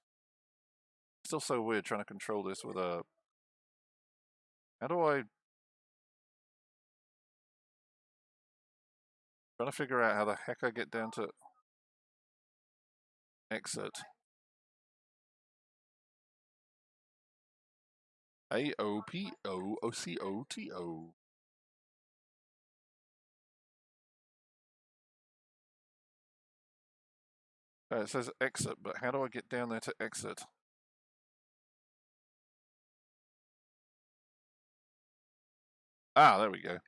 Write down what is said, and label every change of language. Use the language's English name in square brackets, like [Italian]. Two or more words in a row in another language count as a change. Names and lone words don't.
[English] Still so weird trying to control this with a... How do I... Trying to figure out how the heck I get down to... Exit. A-O-P-O-O-C-O-T-O. It says exit, but how do I get down there to exit? Ah, there we go.